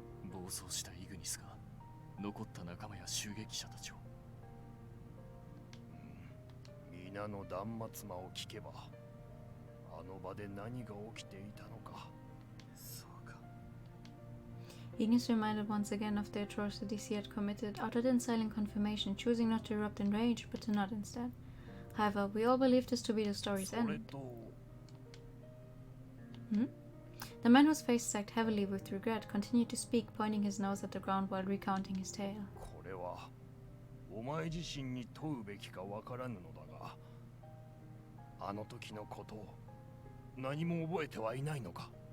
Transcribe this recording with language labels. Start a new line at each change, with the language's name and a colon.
Japanese: 暴走したイグニスが残った仲間や襲撃者たちを。皆の断末魔を聞けば、あの場で何が起きていたのか。そうか。
English: Ignis reminded once again of the atrocities he had committed, uttered in silent confirmation, choosing not to erupt in rage, but to nod instead. However, we all believed this to be the story's end. The man whose face sagged heavily with regret continued to speak, pointing his nose at the ground while recounting his tale.
Japanese: これはお前自身に問うべきかわからぬのだが、あの時のことを何も覚えてはいないのか。